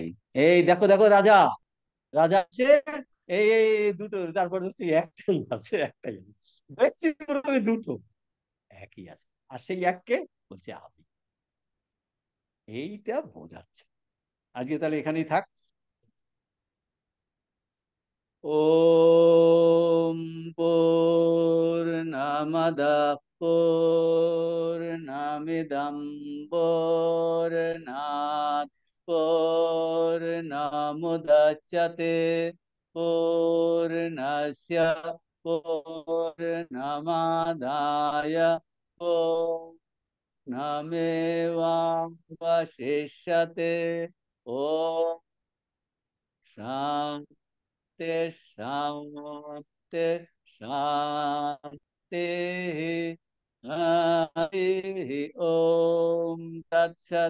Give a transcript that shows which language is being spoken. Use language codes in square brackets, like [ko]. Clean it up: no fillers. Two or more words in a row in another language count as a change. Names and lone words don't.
[bn] এই দেখো দেখো রাজা, রাজা আছে, এই এই এই দুটো, তারপরে হচ্ছে একটাই আছে, একটাই আছে, দেখছি পুরোপুরি দুটো একই আছে, আর সেই এককে বলছে আমি। এইটা বোঝাচ্ছে। আজকে তাহলে এখানেই থাক। [sa] ओम पूर्णमद पूर्णमिदं पूर्णात् पूर्णमुदच्यते पूर्णस्य पूर्णमादाय पूर्णमेवावशिष्यते। ओम शान्ति शान्ति शान्ति। हरि ओम तत्सत्।